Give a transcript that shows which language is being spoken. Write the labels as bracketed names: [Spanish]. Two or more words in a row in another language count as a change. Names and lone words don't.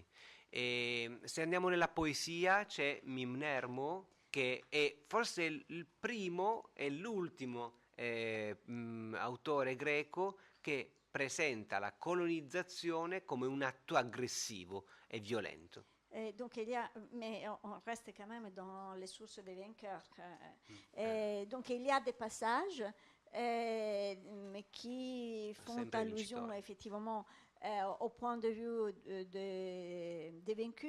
[Italian] E se andiamo nella poesia c'è Mimnermo, che è forse il primo e l'ultimo autore greco che presenta la colonizzazione come un atto aggressivo e violento. [French] Donc mais on reste quand même dans les sources des vainqueurs. Donc il y a des passages qui font allusion effectivement au point de vue des vaincus.